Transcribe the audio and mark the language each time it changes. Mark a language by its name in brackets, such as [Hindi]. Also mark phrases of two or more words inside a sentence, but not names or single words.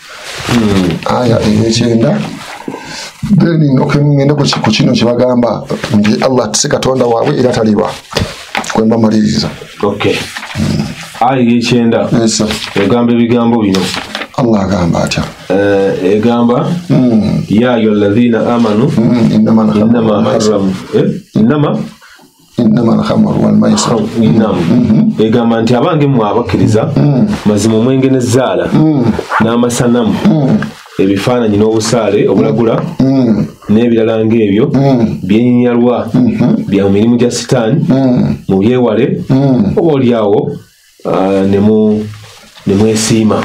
[Ganda] Then ngende ku kino kye bagamba nti Allah si Katonda waabwe era taliba kwe mbamaliriza. Okay. Aya ey'ekyenda egamba ebigambo bino. Allah agamba atya [Arabic] egamba يا أيها الذين آمنوا إنما الخمر والميسر. [Ganda] Egamba nti abange mmwe abakkiriza mazima omwenge n'ezzaala n'amasanamu ebifaananyi n'obusaale obulagula n'ebirala ng'ebyo byenyinyalwa bya mirimu gya sitaani mubyewale oba olyawo ne mwesiima